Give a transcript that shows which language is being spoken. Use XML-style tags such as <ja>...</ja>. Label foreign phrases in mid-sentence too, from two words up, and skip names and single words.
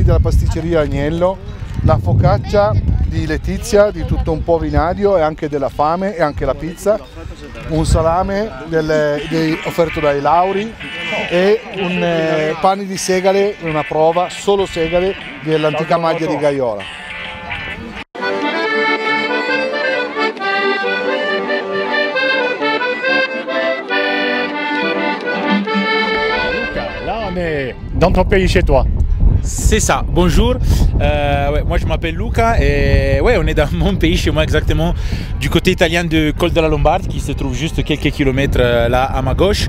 <it>della pasticceria Agnello, la focaccia di Letizia, di tutto un po' Vinadio e anche della Fame e anche la pizza, un salame offerto dai Lauri e un pane di segale, una prova, solo segale dell'Antica Madia di Gaiola.</it> <fr>Dans ton pays chez toi. C'est ça, bonjour, ouais, moi je m'appelle Luca et ouais, on est dans mon pays, chez moi exactement, du côté italien de Col de la Lombarde qui se trouve juste quelques kilomètres là à ma gauche.</fr>